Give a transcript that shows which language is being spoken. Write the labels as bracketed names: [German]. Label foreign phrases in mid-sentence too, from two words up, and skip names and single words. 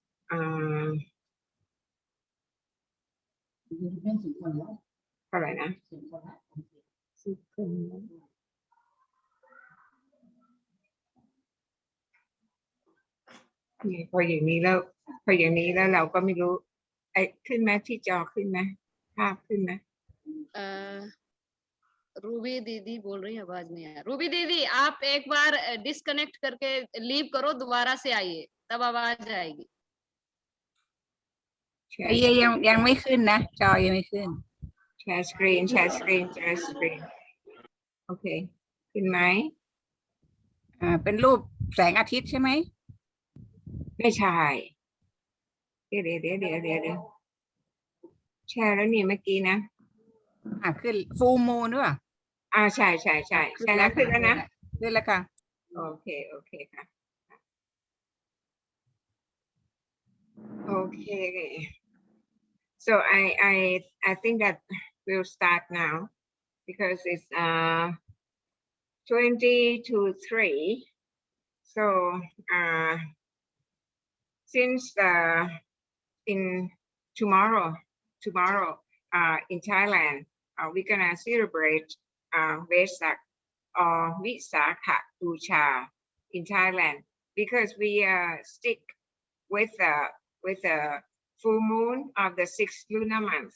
[Thai] เท่าไหร่นะนี่พออย่างนี้แล้วเราก็ไม่รู้ไอ้ขึ้นไหมที่จอขึ้นไหมภาพขึ้นไหม [Hindi] रूबी दीदी बोल रही है, आवाज नहीं आ रही। रूबी दीदी आप एक बार डिस्कनेक्ट करके लीव करो, दोबारा से आइए तब आवाज आएगी। [Thai] ยังไม่ขึ้นนะจอยังไม่ขึ้น แชร์สกรีนโอเคขึ้นไหม เป็นรูปแสงอาทิตย์ใช่ไหม ไม่ใช่เดี๋ยวแชร์แล้วนี่เมื่อกี้นะ ขึ้นฟูลมูนหรือเปล่า ใช่แล้วขึ้นแล้วนะ ขึ้นแล้วค่ะ โอเคค่ะโอเค [English] so I think that we'll start now because it's 20 to 3 so since in tomorrow in Thailand we're gonna celebrate Vesak or Visakha Puja in Thailand because we stick with the full moon of the 6th lunar month.